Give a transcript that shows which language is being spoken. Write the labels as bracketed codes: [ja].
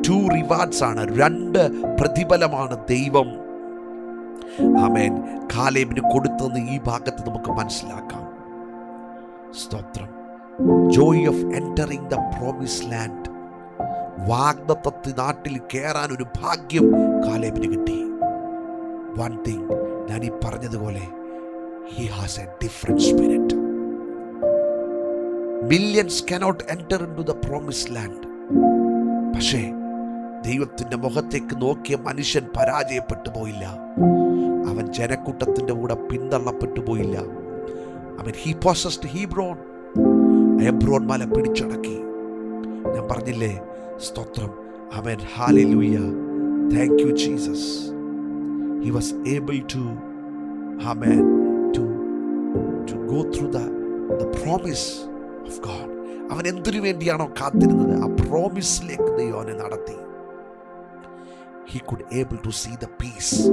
[ml] 2 rewards ആണ്, 2 പ്രതിഫലമാണ് ദൈവം ആമേൻ കാലേബിന് കൊടുത്തതെന്ന് ഈ ഭാഗത്ത് നമുക്ക് മനസ്സിലാക്കാം. സ്തോത്രം. [en] Joy of entering the promise land. [ml] വാഗ്ദത്ത നാട്ടിൽ കയറാൻ ഒരു ഭാഗ്യം കാലേബിന് കിട്ടി. [en] One thing, [ml] ഞാൻ ഈ പറഞ്ഞതുപോലെ, [en] he has a different spirit. Millions cannot enter into the promised land. [ml] പക്ഷേ ദൈവത്തിൻ്റെ മുഖത്തേക്ക് നോക്കിയ മനുഷ്യൻ പരാജയപ്പെട്ടു പോയില്ല. അവൻ ജനക്കൂട്ടത്തിൻ്റെ കൂടെ പിന്തള്ളപ്പെട്ടു പോയില്ല. അവൻ [en] he possessed [ml] ഹെബ്രോൻ മല പിടിച്ചടക്കി. ഞാൻ പറഞ്ഞില്ലേ, സ്തോത്രം, അവൻ, hallelujah, [en] Thank you Jesus. He was able to, amen, to go through the promise of God. [ml] അവൻ എന്തിനു വേണ്ടിയാണോ കാത്തിരുന്നത്, ആ പ്രോമിസിലേക്ക് ദൈവം അവനെ നടത്തി. [en] He could able to see the peace.